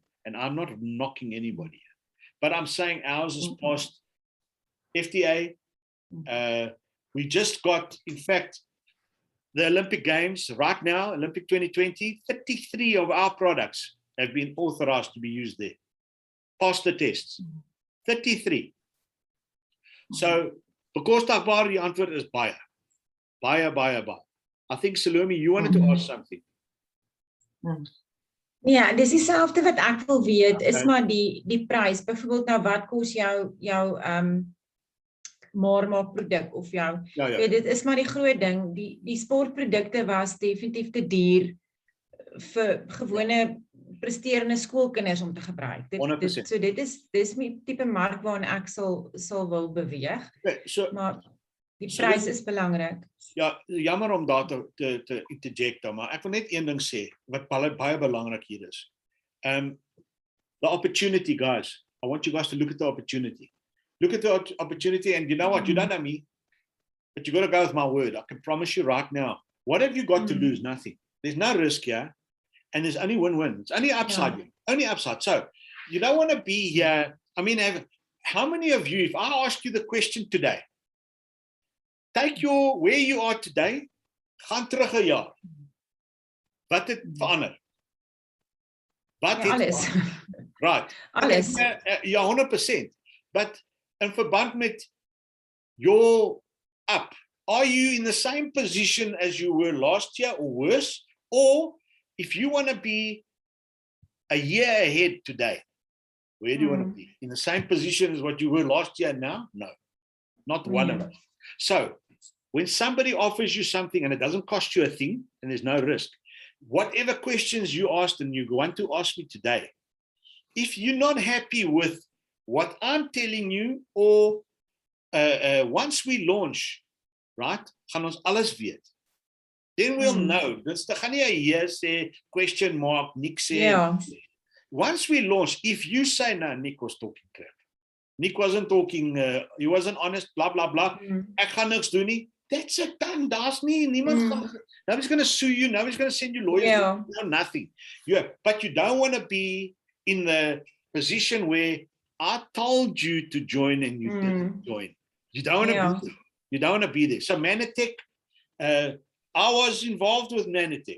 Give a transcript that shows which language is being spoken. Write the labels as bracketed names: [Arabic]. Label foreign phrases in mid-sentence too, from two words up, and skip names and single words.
[English] And I'm not knocking anybody, but I'm saying ours is past FDA. We just got, in fact, the Olympic Games right now, Olympic 2020, 33 of our products have been authorized to be used there. Passed the tests. 33. So, [Afrikaans] bekostigbaar, die antwoord is baie. Baie. [English] I think, Salome, you wanted to ask something. [Afrikaans] Ja, dis dieselfde wat ek wil weet, is [English] Okay. [Afrikaans] maar die prys. Byvoorbeeld nou wat kos jou maak produk of jou Ja, weet, dit is maar die groot ding. Die sportprodukte was definitief te duur vir gewone presterende skoolkinders om te gebruik. 100%. So dis die tipe mark waarna ek sal wil beweeg, [English] Okay, so, [Afrikaans] maar die [English] So [Afrikaans] prys dit- is belangrik. ja, jammer om daar te interject, maar ek wil net een ding sê, wat baie belangrik hier is. [English] The opportunity, guys. I want you guys to look at the opportunity. Look at the opportunity, and you know what? You don't know me, but you got to go with my word. I can promise you right now. What have you got to lose? Nothing. There's no risk here, and there's only win-win. It's only upside. Yeah. Only upside. So you don't want to be here. I mean, how many of you, if I ask you the question today, take where you are today, [Afrikaans] gaan terug 'n jaar. Wat het verander? Wat Ja, het alles. verander? Right. Alles. [English] Ja, 100%. But [Afrikaans] in verband met [English] your up, are you in the same position as you were last year or worse? Or if you want to be a year ahead today, where do you want to be? In the same position as what you were last year now? No, not one of us. So when somebody offers you something and it doesn't cost you a thing and there's no risk, whatever questions you asked and you want to ask me today, if you're not happy with what I'm telling you, or once we launch, right, [Afrikaans] gaan ons alles weet. [English] Then we'll know. [Afrikaans] Dis te gaan nie 'n hier sê [English] question mark, [Afrikaans] niks sê. Ja. [English] Once we launch, if you say no, Nick was talking crap. Nick wasn't talking, he wasn't honest, blah blah blah. [Afrikaans] Ek gaan niks doen nie. [English] That's it done. [Afrikaans] Daar's nie niemand [English] nobody's going to sue you, nobody's going to send you lawyers. Yeah. No, nothing. But you don't want to be in the position where I told you to join and you didn't join. You don't want to be there. You don't want to be there. So Manatech, I was involved with Manatech.